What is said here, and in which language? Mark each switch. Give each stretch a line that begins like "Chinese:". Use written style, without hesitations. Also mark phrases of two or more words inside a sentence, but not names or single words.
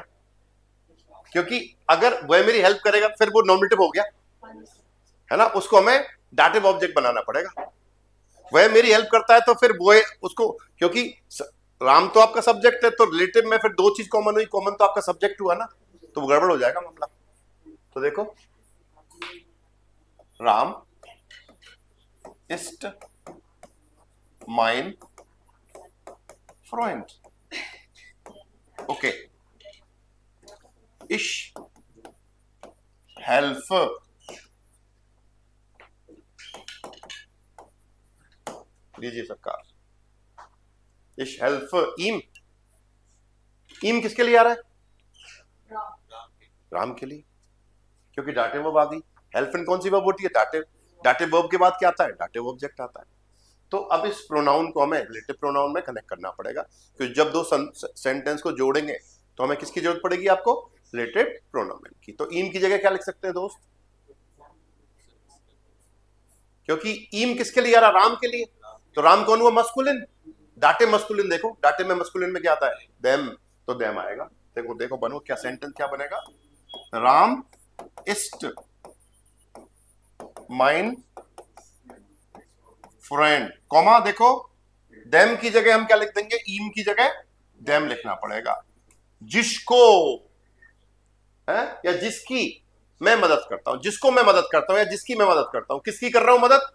Hindi: क्योंकि अगर वह मेरी हेल्प करेगा फिर वो नॉमिनेटिव हो गया, है ना, उसको हमें
English: dative object
Hindi: बनाना पड़ेगा। वह मेरी हेल्प करता है तो फिर वो उसको, क्योंकि राम तो आपका सब्जेक्ट है, तो रिलेटिव में फिर दो चीज कॉमन हुई, कॉमन तो आपका सब्जेक्ट हुआ ना, तो वो गड़बड़ हो जाएगा मामला। तो देखो,
German: राम ist mein Freund. Okay. Ich helfe
Hindi: लीजिए सरकार,
German: ich helfe ihm.
Hindi: ihm किसके लिए आ रहा है? राम के लिए, क्योंकि
English: dative verb
Hindi: आ गई। हेल्फन कौन सी वर्ब होती है?
English: dative verb
Hindi: के बाद क्या आता है?
English: dative object
Hindi: आता है। तो अब इस प्रोनाउन को हमें
English: relative pronoun
Hindi: में कनेक्ट करना पड़ेगा, क्योंकि जब दो सेंटेंस को जोड़ेंगे तो हमें किसकी जरूरत पड़ेगी? आपको
English: relative pronoun
Hindi: की। तो ईम की जगह क्या लिख सकते हैं दोस्त? क्योंकि ईम किसके लिए आ रहा? राम के लिए। तो राम कौन हुआ? मस्कुलिन।
English: dative masculine,
Hindi: देखो डाटिव में मस्कुलिन में क्या आता है? देम, तो देम आएगा। देखो देखो बनो क्या सेंटेंस क्या बनेगा?
German: राम ist mein Freund,
Hindi: कॉमा देखो देम की जगह हम क्या लिख देंगे? ईम की जगह देम लिखना पड़ेगा। जिसको है या जिसकी मैं मदद करता हूं, जिसको मैं मदद करता हूं या जिसकी मैं मदद करता हूं, किसकी कर रहा हूं मदद?